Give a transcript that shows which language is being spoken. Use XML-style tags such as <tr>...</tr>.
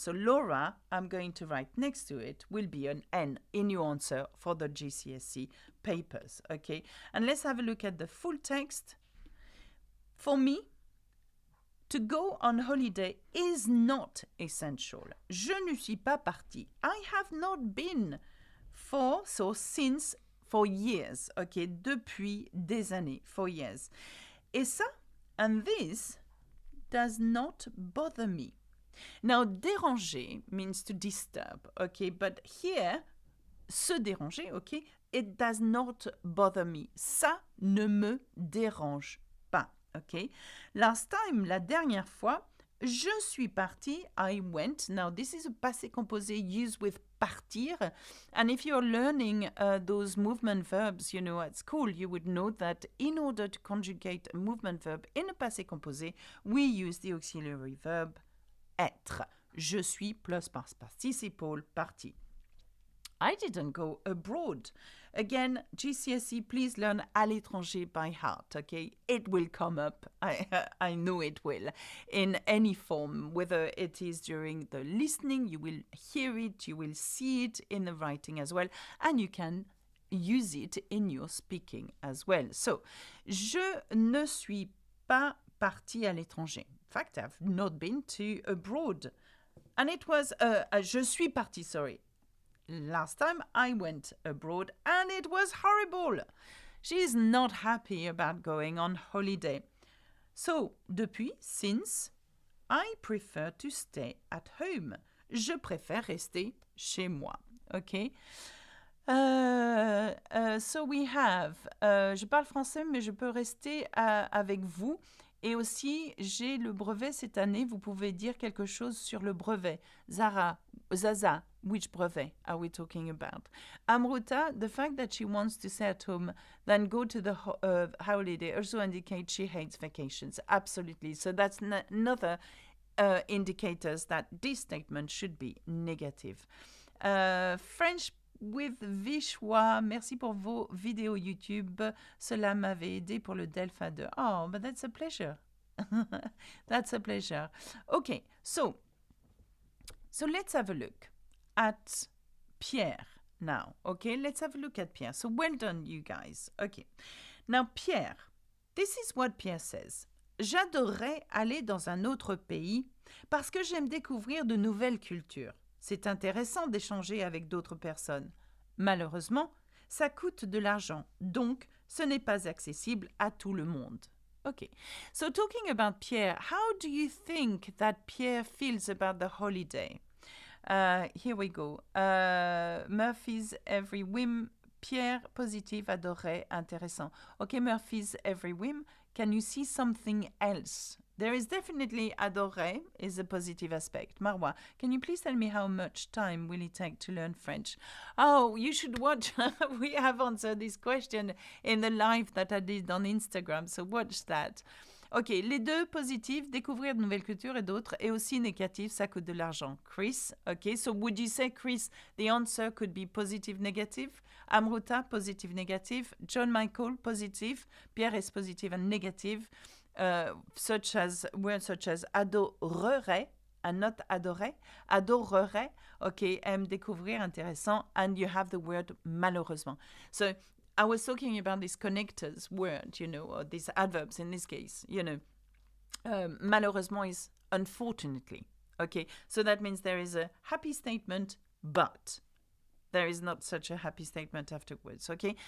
<en>So Laura, I'm going to write next to it, will be an N in your answer for the GCSE papers. Okay, and let's have a look at the full text. For me, to go on holiday is not essential.</en> <fr>Je ne suis pas partie.</fr> <en>I have not been since for years. Okay,</en> <fr>depuis des années,</fr> <en>for years.</en> <fr>Et ça,</fr> <en>and this does not bother me. Now, déranger means to disturb, okay? But here, se déranger, okay? It does not bother me.</en> <fr>Ça ne me dérange pas, okay?</fr> <en>Last time,</en> <fr>la dernière fois, je suis partie,</fr> <en>I went. Now, this is a passé composé used with partir. And if you're learning those movement verbs, you know, at school, you would know that in order to conjugate a movement verb in a passé composé, we use the auxiliary verb être.</en> <fr>Je suis</fr> <en>plus participle</en> <fr>parti.</fr> <en>I didn't go abroad. Again, GCSE, please learn</en> <fr>à l'étranger</fr> <en>by heart, okay? It will come up, I know it will, in any form, whether it is during the listening, you will hear it, you will see it in the writing as well, and you can use it in your speaking as well.</en> <fr>So, je ne suis pas partie à l'étranger.</fr> <en>In fact, I've not been to abroad. And it was,</en> <fr>je suis partie,</fr> <en>sorry. Last time I went abroad and it was horrible. She is not happy about going on holiday. So, depuis, since, I prefer to stay at home.</en> <fr>Je préfère rester chez moi.</fr> <en>OK. So we have,</en> <fr>je parle français, mais je peux rester avec vous. Et aussi, j'ai le brevet cette année. Vous pouvez dire quelque chose sur le brevet.</fr> <en>Zaza, which brevet are we talking about? Amruta, the fact that she wants to stay at home, then go to the holiday also indicates she hates vacations. Absolutely. So that's another indicators that this statement should be negative.</en> <fr>French with Vichwa, merci pour vos vidéos YouTube. Cela m'avait aidé pour le Delpha 2.</fr> <en>Oh, but that's a pleasure. That's a pleasure. Okay, so let's have a look at Pierre now. Okay, let's have a look at Pierre. So well done, you guys. Okay, now Pierre, this is what Pierre says.</en> <fr>J'adorerais aller dans un autre pays parce que j'aime découvrir de nouvelles cultures. C'est intéressant d'échanger avec d'autres personnes. Malheureusement, ça coûte de l'argent, donc ce n'est pas accessible à tout le monde.</fr> <en>Okay, so talking about Pierre, how do you think that Pierre feels about the holiday? Here we go. Murphy's Every Whim. Pierre, positive, adoré, intéressant. Okay, Murphy's Every Whim. Can you see something else? There is definitely adoré is a positive aspect. Marwa, can you please tell me how much time will it take to learn French? Oh, you should watch. We have answered this question in the live that I did on Instagram, so watch that.</en> <fr>Ok, les deux positifs, découvrir de nouvelles cultures et d'autres, et aussi négatifs, ça coûte de l'argent.</fr> <en>Chris, ok, so would you say, Chris, the answer could be positive, negative? Amruta, positive, negative. John Michael, positive. Pierre is positive and negative. Such as words such as adorerait and not adorer.</en> <fr>Adorerait, ok, aime découvrir, intéressant.</fr> <en>And you have the word malheureusement. So I was talking about these connectors word, or these adverbs in this case, malheureusement is unfortunately. Okay, so that means there is a happy statement, but there is not such a happy statement afterwards, okay?</en>